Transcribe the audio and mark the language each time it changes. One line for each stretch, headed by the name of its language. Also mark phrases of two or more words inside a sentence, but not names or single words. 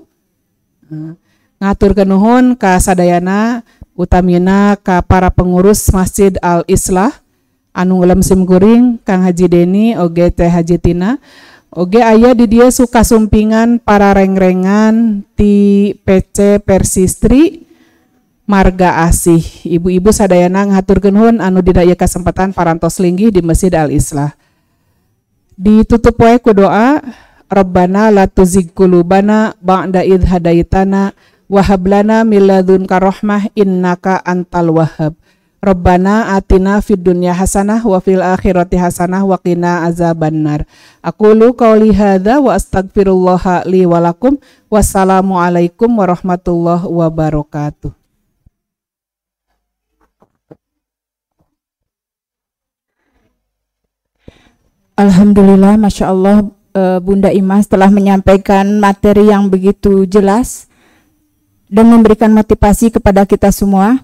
Sundanese: Ngaturkeun nuhun ka sadayana utamina ka para pengurus Masjid Al Islah anu ngelem sim kuring Kang Haji Deni oge Teh Haji Tina oge aya di dieu suka sumpingan para rengrengan ti PC Persistri Marga Asih. Ibu-ibu sadayana ngaturkeun nuhun anu dina ieu kasempatan parantos linggih di Masjid Al Islah. Ditutup wae ku doa
Arabic: ربنا لا تزغ قلوبنا بعد إذ هديتنا وهب لنا من لدنك رحمة إنك أنت الوهاب. ربنا آتنا في الدنيا حسنة وفي الآخرة حسنة وقنا عذاب النار. أقول قولي هذا وأستغفر الله لي ولكم. والسلام عليكم ورحمة الله وبركاته.
Indonesian: Alhamdulillah,
Arabic: ما شاء الله,
Indonesian: Bunda Imas telah menyampaikan materi yang begitu jelas dan memberikan motivasi kepada kita semua.